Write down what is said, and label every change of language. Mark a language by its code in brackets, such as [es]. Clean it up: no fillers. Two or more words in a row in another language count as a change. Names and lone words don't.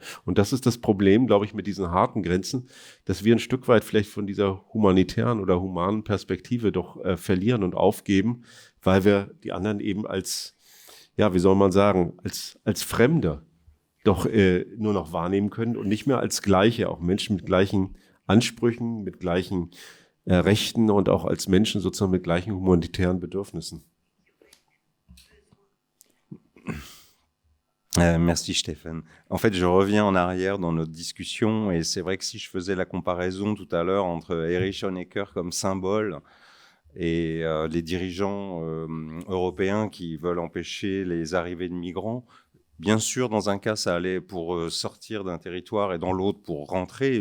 [de] Und das ist das Problem, glaube ich, mit diesen harten Grenzen, dass wir ein Stück weit vielleicht von dieser humanitären oder humanen Perspektive doch verlieren und aufgeben, weil wir die anderen eben als, ja, wie soll man sagen, als Fremde doch nur noch wahrnehmen können und nicht mehr als Gleiche, auch Menschen mit gleichen Ansprüchen, mit gleichen Rechten und auch als Menschen sozusagen mit gleichen humanitären Bedürfnissen. [fr] Merci Stéphane. En fait, je reviens en arrière dans notre discussion et c'est vrai que si je faisais la comparaison tout à l'heure entre Erich Honecker comme symbole Et les dirigeants européens qui veulent empêcher les arrivées de migrants, bien sûr, dans un cas, ça allait pour sortir d'un territoire et dans l'autre pour rentrer.